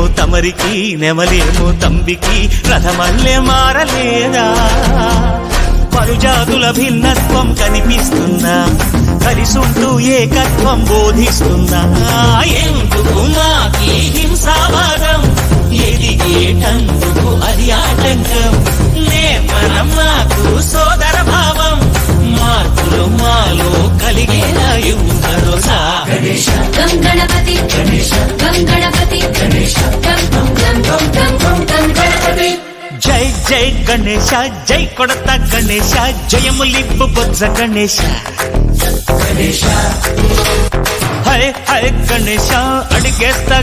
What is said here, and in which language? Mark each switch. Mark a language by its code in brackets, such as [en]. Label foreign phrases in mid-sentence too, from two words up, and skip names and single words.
[te] తమరికి నెమలేమో తంబికి రథమల్లే మారలేదా పలుజాతుల భిన్నత్వం కనిపిస్తుందా కలిసుంటూ ఏకత్వం బోధిస్తుందా ఎందుకు మాకి హింసావాదం ఎదిగేటందుకు అది ఆటంకం నేపరం మాకు సోదర భావం మార్పులు మాలో కలిగేలా భరోసా [sa] गणेश गं गणपति गणेश गं गणपति गणेश गं गणपति [te] జై జై గణేశ జై కొడత గణేశ జయములివ్వు బొజ్జ గణేశ [sa] गणेश [te] హై హై గణేశ అడిగేస్తా